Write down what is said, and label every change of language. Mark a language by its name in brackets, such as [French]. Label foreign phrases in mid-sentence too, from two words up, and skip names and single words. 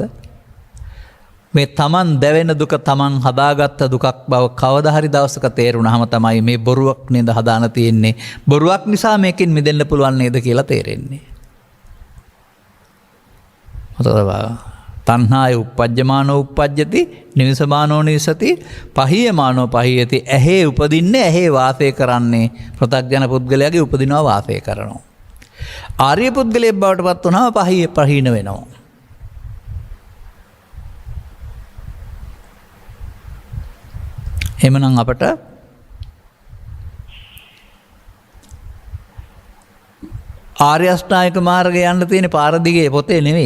[Sinhala] මේ තමන් දැවෙන දුක තමන් හදාගත්ත දුකක් බව කවදා හරි දවසක තේරුණාම තමයි මේ බොරුවක් නේද හදාන තියෙන්නේ. බොරුවක් නිසා මේකෙන් මිදෙන්න පුළුවන් නේද කියලා තේරෙන්නේ. [Pali] තණ්හාය uppajjamaano uppajjati නිවසමානෝ නිවසති පහියමානෝ පහියති. [Sinhala] ඇහි උපදින්නේ, ඇහි වාසය කරන්නේ. පෘථග්ජන පුද්ගලයාගේ උපදිනවා, වාසය කරනවා. ආර්ය පුද්ගලයෙක් බවට පත් වුණාම පහීන වෙනවා. එමනම් අපට ආර්ය අෂ්ටාංගික මාර්ගය යන්න තියෙන පාර දිගේ පොතේ නෙවෙයි.